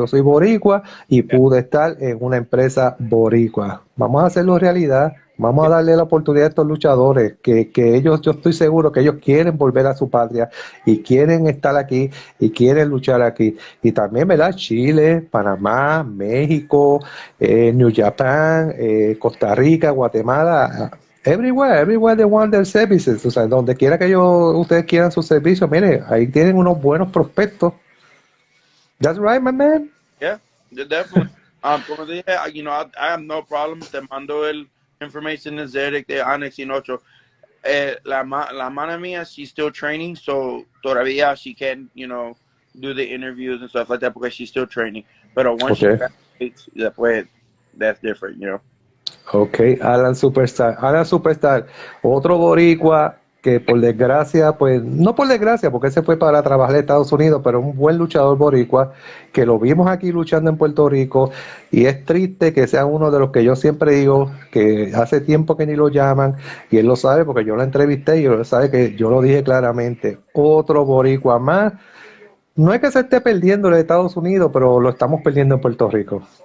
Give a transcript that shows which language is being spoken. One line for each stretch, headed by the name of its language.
Spanish: Yo soy boricua y
English: Yeah.
Spanish: pude estar en una empresa boricua. Vamos a hacerlo realidad. Vamos a
English: Yeah.
Spanish: darle la oportunidad a estos luchadores, que ellos, yo estoy seguro que ellos quieren volver a su patria y quieren estar aquí y quieren luchar aquí. Y también, ¿verdad?
English: Chile, Panamá, México, New Japan, Costa Rica, Guatemala, everywhere they want their services.
Spanish: O sea, donde quiera que ustedes quieran sus servicios, mire, ahí tienen unos buenos prospectos.
English: That's right, my man. Yeah, definitely.
Spanish: Como te dije,
English: I have no problem.
Spanish: Te mando el information de Zedek, de Onyx y Nocho. La mana mía,
English: she's still training, so
Spanish: todavía
English: she can, do the interviews and stuff like that because she's still training. But once she Okay. graduates,
Spanish: después,
English: that's different.
Spanish: Ok, Alan Superstar, otro boricua que por desgracia, pues no por desgracia, porque se fue para trabajar en Estados Unidos, pero un buen luchador boricua que lo vimos aquí luchando en Puerto Rico y es triste que sea uno de los que yo siempre digo que hace tiempo que ni lo llaman y él lo sabe porque yo lo entrevisté y él sabe que yo lo dije claramente, otro boricua más no es que se esté perdiendo en Estados Unidos, pero lo estamos perdiendo en Puerto Rico.